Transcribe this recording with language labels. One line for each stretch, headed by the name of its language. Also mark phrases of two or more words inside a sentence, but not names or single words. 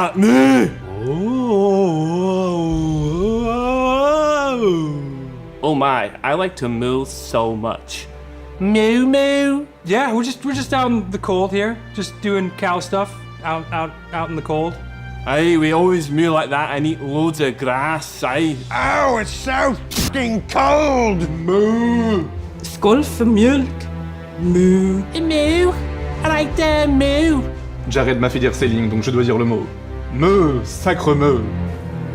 English: Oh my, I like to moo so much. Moo moo. Yeah, we're just out in the cold here, just doing cow stuff out in the cold. Aye, we always moo like that and eat loads of grass, aye. oh, it's so f***ing cold!
Swedish: Moo. Skål för mjölk. Moo. Moo.
English: I like the moo.
French: Jared m'a fait dire ces lignes, donc je dois dire le mot. Me, sacre me.